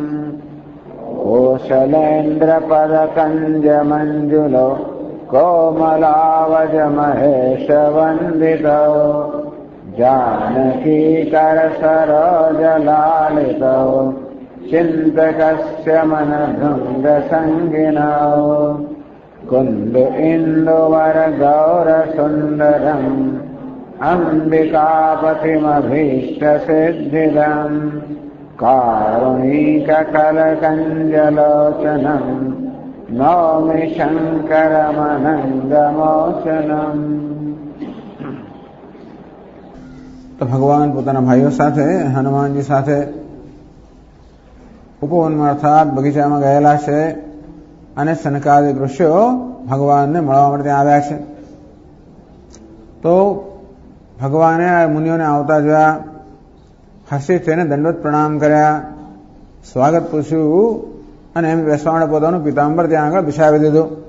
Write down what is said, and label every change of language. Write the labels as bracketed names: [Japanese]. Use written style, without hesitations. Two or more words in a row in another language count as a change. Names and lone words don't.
[Sanskrit] कोशलेन्द्रपदकञ्जमञ्जुलो कोमलावजमहेशवन्दितो जानकीकरसरोजलालितो चिन्तकस्य मनभृङ्गसङ्गिनो कुन्द इन्दुवरगौरसुन्दरम् अम्बिकापतिमभीष्टसिद्धिदम् कारुणिककलकञ्जलोचनम् नौमि शङ्करमनन्दमोचनम्। [Gujarati] તો ભગવાન પોતાના ભાઈઓ સાથે હનુમાનજી સાથે ઉપવનમાં અર્થાત બગીચામાં ગયેલા છે અને સનકાદિક ઋષિઓ ભગવાનને મળવા માટે ત્યાં આવ્યા છે. તો ભગવાને આ મુનિઓને આવતા જોયા, હસી થઈને દંડવત પ્રણામ કર્યા, સ્વાગત પૂછ્યું અને એમ બેસવા માટે પોતાનું પિતાંબર ત્યાં આગળ બિછાવી દીધું.